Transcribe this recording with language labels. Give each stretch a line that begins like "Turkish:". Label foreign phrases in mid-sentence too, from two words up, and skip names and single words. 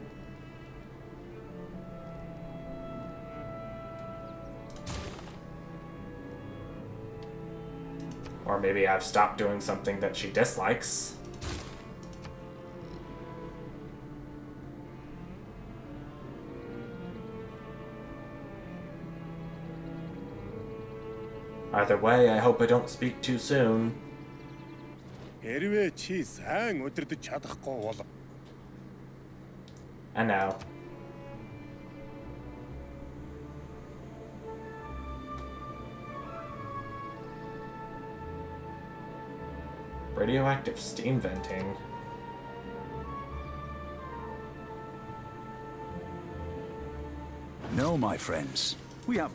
English: Or maybe I've stopped doing something that she dislikes. Either way, I hope I don't speak too soon.
Mongolian: Хэрвээ чи сайн удирдах чадахгүй бол
English: I know. Radioactive steam venting. No, my friends. We have...